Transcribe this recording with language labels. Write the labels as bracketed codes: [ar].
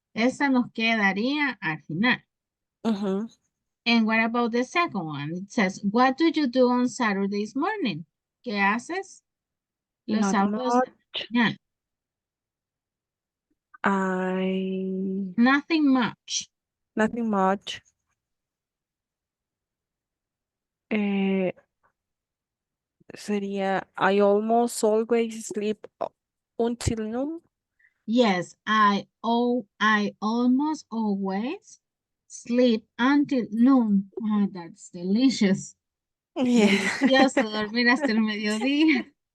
[es] Esa nos quedaría al final. [en] And what about the second one? It says, what do you do on Saturdays morning? [es] ¿Qué haces los [en] Not [es] sábados [en] much. [es] de la mañana? [en] I Nothing much. nothing much. Sería I almost always sleep until noon. Yes, I almost always sleep until noon. Oh, that's delicious. Yeah. [es] Delicioso dormir hasta el mediodía.